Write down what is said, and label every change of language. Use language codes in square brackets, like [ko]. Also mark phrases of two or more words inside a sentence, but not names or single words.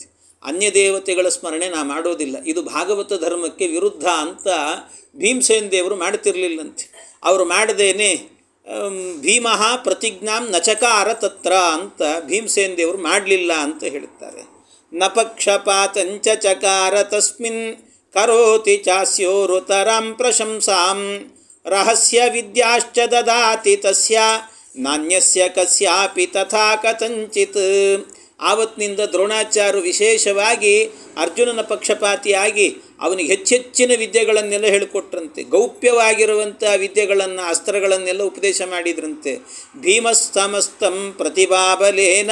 [kn] ಅನ್ಯ ದೇವತೆಗಳ ಸ್ಮರಣೆ ನಾ ಮಾಡೋದಿಲ್ಲ, ಇದು ಭಾಗವತ ಧರ್ಮಕ್ಕೆ ವಿರುದ್ಧ ಅಂತ ಭೀಮಸೇನ ದೇವರು ಮಾಡ್ತಿರ್ಲಿಲ್ಲಂತೆ. ಅವರು ಮಾಡದೇನೆ [sa] ಭೀಮಃ ಪ್ರತಿಜ್ಞಾಂ ನಚಕಾರ ತತ್ರ [kn] ಅಂತ ಭೀಮಸೇನ ದೇವರು ಮಾಡಲಿಲ್ಲ ಅಂತ ಹೇಳುತ್ತಾರೆ. [sa] ನ ಪಕ್ಷಪಾತಂಚ ಚಕಾರ ತಸ್ಮಿನ್ ಕರೋತಿ ಚಾಸ್ಯೋರುತರಾಂ ಪ್ರಶಂಸಾಂ ರಹಸ್ಯ ವಿದ್ಯಾಶ್ಚ ದದಾತಿ ತಸ್ಯ ನಾಣ್ಯಸ್ಯ ಕಸ್ಯಾಪಿ ತಥಾ ಕಥಂಚಿತ್. [kn] ಆವತ್ತಿನಿಂದ ದ್ರೋಣಾಚಾರ್ಯರು ವಿಶೇಷವಾಗಿ ಅರ್ಜುನನ ಪಕ್ಷಪಾತಿಯಾಗಿ ಅವನಿಗೆ ಹೆಚ್ಚೆಚ್ಚಿನ ವಿದ್ಯೆಗಳನ್ನೆಲ್ಲ ಹೇಳಿಕೊಟ್ರಂತೆ. ಗೌಪ್ಯವಾಗಿರುವಂಥ ವಿದ್ಯೆಗಳನ್ನು ಅಸ್ತ್ರಗಳನ್ನೆಲ್ಲ ಉಪದೇಶ ಮಾಡಿದ್ರಂತೆ. [sa] ಭೀಮಸ್ತಮಸ್ತಂ ಪ್ರತಿಭಾಬಲೇನ.